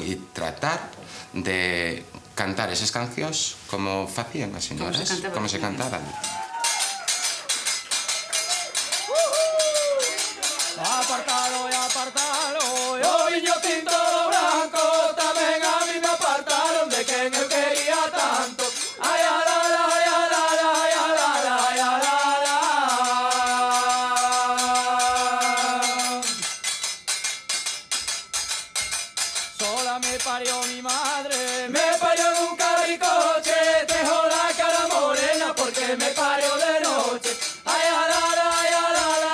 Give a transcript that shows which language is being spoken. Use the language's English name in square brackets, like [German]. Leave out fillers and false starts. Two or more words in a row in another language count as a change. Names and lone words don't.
[Galician] E tratar de cantar esas cancións como facían as señoras, como se cantaban. Apartalo e apartalo, o viño tinto do branco, tamén a mí me apartaron de quen eu quería tanto. Ai, a la la, ai, a la la, ai, a la la, ai, a la la. [Spanish] Sola me parió mi madre, me parió en un carricoche, dejó la cara morena porque me parió de noche. Ai, a la la, ai, a la